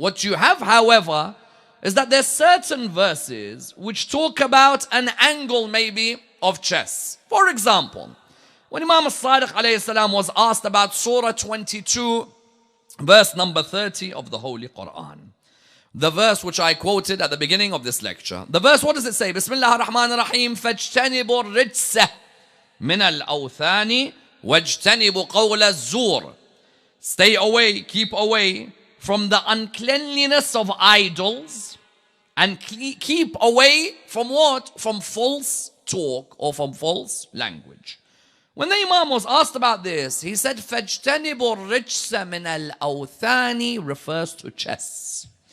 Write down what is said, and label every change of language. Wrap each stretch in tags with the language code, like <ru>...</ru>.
<en>What you have, however, is that there's certain verses which talk about an angle maybe of chess. For example, when Imam al-Sadiq alayhi salam was asked about Surah 22, verse number 30 of the Holy Quran, the verse which I quoted at the beginning of this lecture, the verse, what does it say?</en> <ar>Bismillah ar-Rahman ar-Rahim, فَاجْتَنِبُوا الرِّجْسَ مِنَ الْأَوْثَانِ وَاجْتَنِبُوا قَوْلَ الزُّورِ.</ar> <en>Stay away, keep away from the uncleanliness of idols, and keep away from what? From false talk or from false language. When the Imam was asked about this, he said,</en> <ar>فَاجْتَنِبُوا الرِّجْسَ مِنَ الْأَوْثَانِ</ar> <en>refers to chess.</en>